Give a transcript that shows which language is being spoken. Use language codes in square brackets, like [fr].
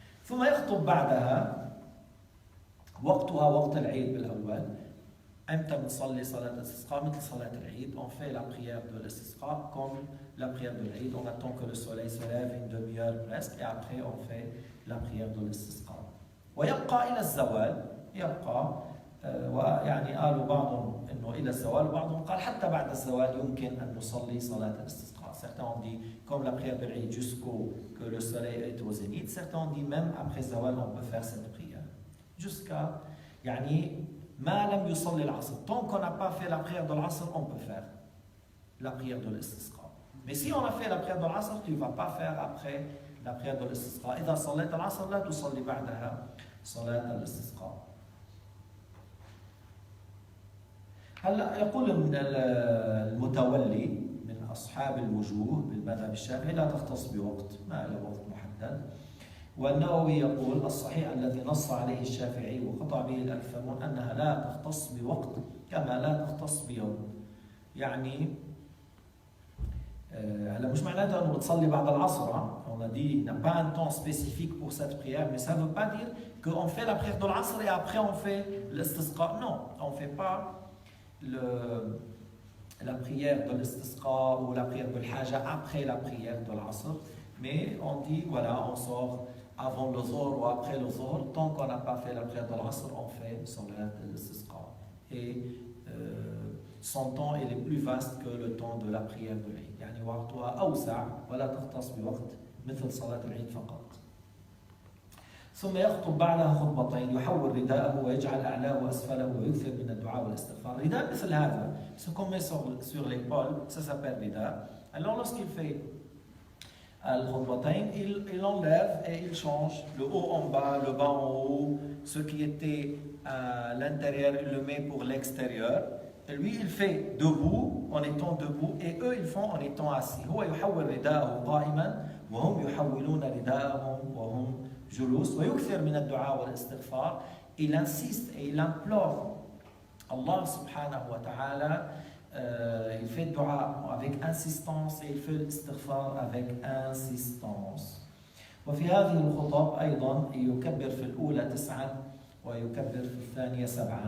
[ar] ثم يخطب بعدها، وقتها وقت العيد بالأول. أمتى بنصلي صلاة الاستسقاء؟ مثل صلاة العيد. [fr] On fait la prière de l'estisqa comme la prière de l'Eid. On attend que le soleil se lève une demi-heure presque et après on fait la prière de l'estisqa. [ar] ويبقى إلى الزوال، يبقى ويعني قالوا بعضهم إنه إلى الزوال، وبعضهم قال حتى بعد الزوال يمكن أن نصلي صلاة الاستسقاء. [fr] Certains ont dit comme la prière de l'Eid jusqu'au que le soleil est au zénith. Certains ont dit même après الزوال on peut faire cette prière jusqu'à [ar] يعني ما لم يصلي العصر. [fr] Tant qu'on n'a pas fait la prière de l'Asr, on peut faire la prière de l'istisqa. Mais si on a fait la prière de l'Asr, tu ne vas pas faire après la prière de l'istisqa. [ar] إذا صليت العصر لا تصلي بعدها صلاة الاستسقاء. هلا يقول المتولي من أصحاب الوجوه بالمذهب الشافعي لا تختص بوقت، ما له وقت محدد. والنووي يقول الصحيح الذي نص عليه الشافعي وقطع به الأكثرون أنها لا تختص بوقت كما لا تختص بيوم. يعني هلا مش معناتها انه بتصلي بعد العصر. [fr] On a dit il n'y a pas un temps spécifique pour cette prière, mais ça ne veut pas dire qu'on fait la prière de l'asr et après on fait l'istisqa. Non, on ne fait pas la prière de l'istisqa ou la prière de l'haja après la prière de l'asr, mais on dit voilà, on sort avant le zohr ou après le zohr. Tant qu'on n'a pas fait la prière de l'asr, on fait salat l'istisqa. Et son temps est plus vaste que le temps de la prière de l'Eid. [ar] يعني وقتها أوسع ولا تختص بوقت مثل صلاة العيد فقط. ثم يخطب بعدها خطبتين، يحول رداءه ويجعل أعلاه وأسفله ويكثر من الدعاء والاستغفار. رداء مثل هذا، [fr] ce qu'on met sur l'épaule, ça s'appelle rida. Alors lorsqu'il fait al-khutbatain, il enlève et il change le haut en bas, le bas en haut, ce qui était à l'intérieur, il le met pour l'extérieur. Lui, il fait debout, en étant debout, et eux, ils font en étant assis. [ar] هو يحول رداءه قائما وهم يحولون رداءهم وهم جلوس ويكثر من الدعاء والاستغفار. [fr] Il insiste et il implore Allah subhanahu wa ta'ala. Il fait dua avec insistance et il fait l'istighfar avec insistance. [ar] وفي هذه الخطب أيضا يكبر في الأولى 9 ويكبر في الثانية 7.